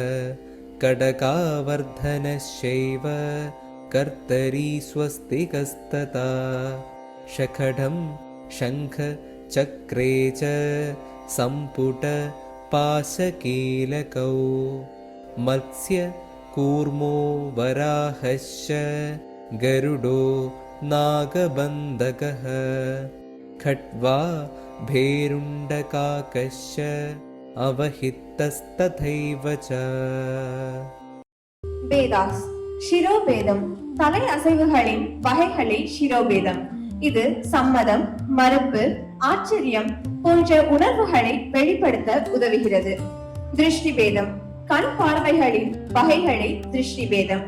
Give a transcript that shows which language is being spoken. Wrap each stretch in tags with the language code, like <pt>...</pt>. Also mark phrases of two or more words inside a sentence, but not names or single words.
<sa>कडकावर्धनश्चैव कर्तरी स्वस्तिकस्तथा शखडं शङ्ख चक्रे च सम्पुट पाशकीलकौ मत्स्य कूर्मो वराहश्च गरुडो नागबन्धकः खट्वा भेरुण्डकाकश्च अवहितस्तथैव च</sa> <ta>வேதாஸ் சிரோபேதம் தலை அசைவுகளின் வகைகளே சிரோபேதம். இது சம்மதம், மறுப்பு, ஆச்சரியம் போன்ற உணர்வுகளை வெளிப்படுத்த உதவுகிறது. திருஷ்டிபேதம் கண் பார்வைகளின் வகைகளே திருஷ்டிபேதம்.</ta>